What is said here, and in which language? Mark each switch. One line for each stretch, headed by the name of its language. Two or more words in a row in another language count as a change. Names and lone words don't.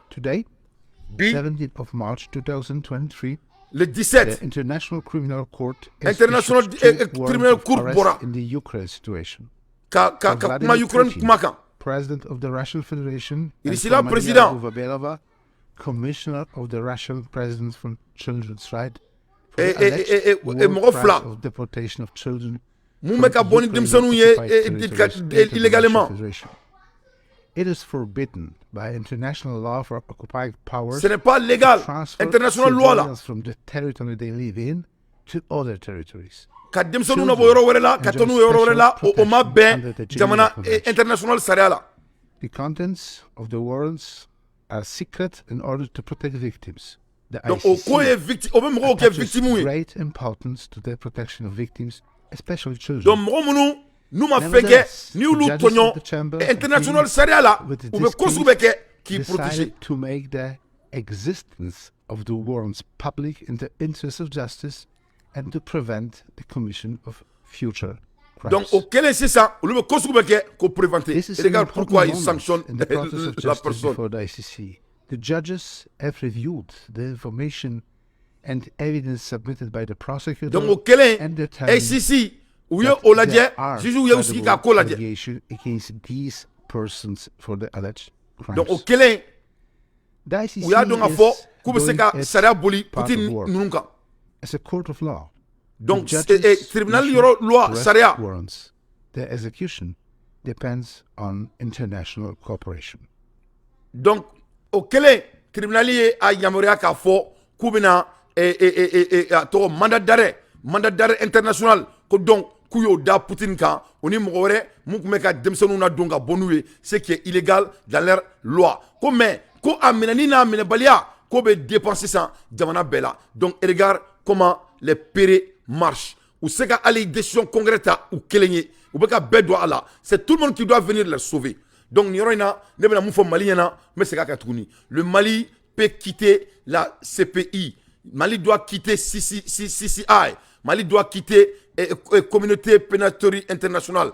English: Today,
Bambara: bi
English: 17th of March 2023,
French: le 17
English: the International Criminal Court
Bambara: International Criminal Court bɔra
English: in the Ukraine situation.
Bambara: ka kuma Ukraine kuma kan
English: President of the Russian Federation, and
Bambara: Irisila
English: for president. Maria Uvabelova, Commissioner of the Russian President for Children's Rights, for the alleged war
Bambara: mɔgɔ
English: crimes
Bambara: fila
English: of deportation of children
Bambara: mun bɛ ka bɔ ni denmisɛnninw ye illégalement
English: It is forbidden by international law for occupied powers
French: ce n'est pas légal
English: transfer
French: international loi
Bambara: la
English: civilians from the territory they live in to other territories.
Bambara: ka denmisɛnninw na bɔ yɔrɔ wɛrɛ la ka taa n'u ye yɔrɔ wɛrɛ la o ma bɛn jamana international sariya la
English: The contents of the warrants are secret in order to protect victims. The
Bambara: donc o ko ye victime o bɛ mɔgɔw kɛ
English: attaches
Bambara: victime ye
English: great importance to the protection of victims, especially children.
Bambara: donc mɔgɔ minnu n'u ma fɛn kɛ ni y'olu tɔɲɔ international sariya la u bɛ ko sugu bɛ kɛ k'i protéger
English: decided to make the existence of the warrants public in the interest of justice and to prevent the commission of future crimes.
Bambara: donc o kɛlen sisan olu bɛ ko sugu bɛ kɛ ko préventer
English: This is
French: et
English: an
French: regarde
English: important
French: pourquoi ils
English: moment
French: sanctionnent
English: in the process of
French: la justice personne
English: before the ICC. The judges have reviewed the information and evidence submitted by the prosecutor
Bambara: donc o kɛlen
English: and determined
Bambara: ACC u ye
English: that
Bambara: o lajɛ
English: there are
Bambara: juges ye u sigi k'a ko
English: credible
Bambara: lajɛ
English: allegations against these persons for the alleged crimes.
Bambara: donc o kɛlen
English: The ICC
Bambara: u y'a dɔn k'a fɔ
English: is
Bambara: k'u bɛ se
English: doing
Bambara: ka
English: its
Bambara: sariya boli
English: part
Bambara: Poutine
English: of work.
Bambara: ninnu kan.
English: As a court of law,
Bambara: Donc
English: the judges
Bambara: tribunal
English: issue
Bambara: yɔrɔ loi
English: arrest
Bambara: sariya
English: warrants. Their execution depends on international cooperation.
Bambara: donc o kɛlen tribunal ye a yamaruya k'a fɔ k'u bɛna a tɔgɔ
French: mandat d'arrêt international
Bambara: ko donc k'u y'o da Poutine kan o ni mɔgɔ wɛrɛ mun tun bɛ ka denmisɛnninw na don ka bɔ n'u ye
French: ce qui est illégal dans leur loi
Bambara: ko mais ko a minɛni n'a minɛbaliya k'o bɛ dépend sisan jamana bɛɛ la donc
French: regarde comment les pérés marchent
Bambara: u se ka hali
French: décision concrète
Bambara: ta u kelen ye u bɛ ka bɛɛ don a la
French: c'est tout le monde qui doit venir les sauver
Bambara: donc nin yɔrɔ in na ne bɛna mun fɔ Mali ɲɛna n bɛ segin a kan tuguni
French: le Mali peut quitter la CPI, Mali doit quitter CCI, Mali doit quitter communauté pénitentiaire internationale.